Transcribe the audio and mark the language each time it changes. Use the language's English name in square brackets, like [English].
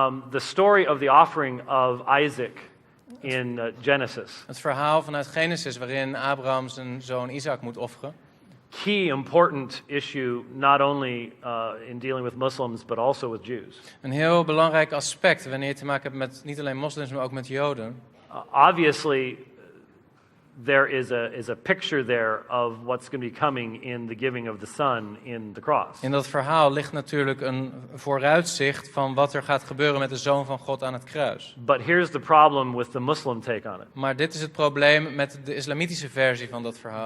[English] The story of the offering of Isaac in Genesis. [Dutch] Het verhaal vanuit Genesis waarin Abraham zijn zoon Isaac moet offeren. [English] Key important issue not only in dealing with Muslims but also with Jews. [Dutch] Een heel belangrijk aspect wanneer je te maken hebt met niet alleen moslims, maar ook met Joden. [English] Obviously, there is a picture there of what's going to be coming in the giving of the Son in the cross. [Dutch] In dat verhaal ligt natuurlijk een vooruitzicht van wat er gaat gebeuren met de Zoon van God aan het kruis. [English] But here's the problem with the Muslim take on it. [Dutch] Maar dit is het probleem met de islamitische versie van dat verhaal.